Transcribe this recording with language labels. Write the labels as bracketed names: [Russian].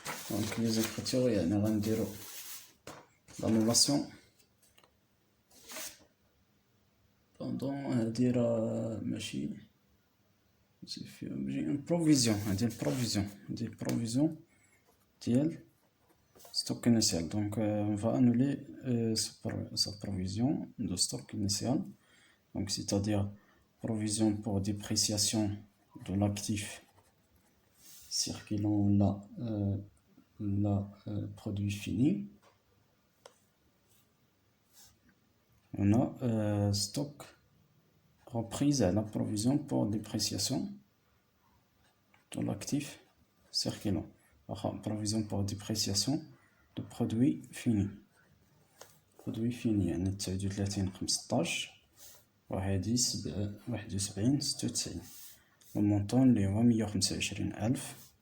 [French] Donc les écritures [Arabic] يعني غنديرو [French] l'annulation pendant [Arabic] هادي راه ماشي [French] une provision، [Arabic] هادي البروفيزيون، هادي البروفيزيون ديال [French] stock initial. Donc on va annuler sa provision de stock initial, donc c'est-à-dire provision pour dépréciation de l'actif circulant la produit fini. On a stock reprise à la provision pour dépréciation de l'actif circulant. Provision pour dépréciation de produit fini. Produit fini [Arabic] يعني 39 15 وهادي 71 96. [French] Le montant [Arabic] اللي هو [French] 125,000.